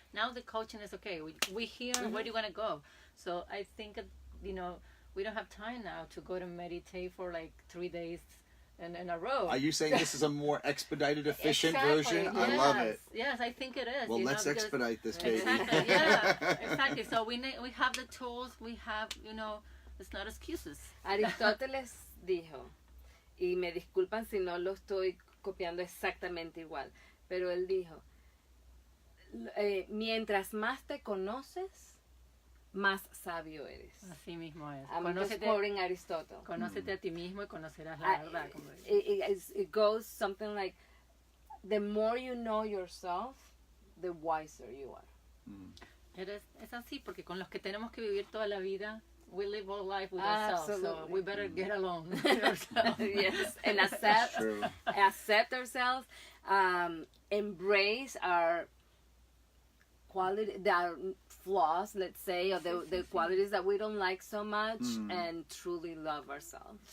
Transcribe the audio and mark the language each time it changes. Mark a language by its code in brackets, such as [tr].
[en] Now the coaching is okay. We here. Where do you want to go? So I think, you know, we don't have time now to go to meditate for like 3 days in a row. Are you saying this is a more expedited, efficient Exactly, version? I love it. Yes, I think it is. Well, you know, let's because- expedite this, baby. Exactly. Yeah. Exactly. So we have the tools. We have, you know, it's not excuses. [es] Aristóteles dijo, y me disculpan si no lo estoy copiando exactamente igual, pero él dijo, mientras más te conoces, más sabio eres. Así mismo es. [en] I'm just quoting Aristotle. [es] Conócete a ti mismo y conocerás la verdad. Como dice. [en] It goes something like, the more you know yourself, the wiser you are. [es] Es así porque con los que tenemos que vivir toda la vida, [en] we live all life with ourselves, so Absolutely. we better get along with ourselves. Yes, and That's true. accept ourselves, embrace our quality, our flaws, let's say, or the qualities that we don't like so much, and truly love ourselves.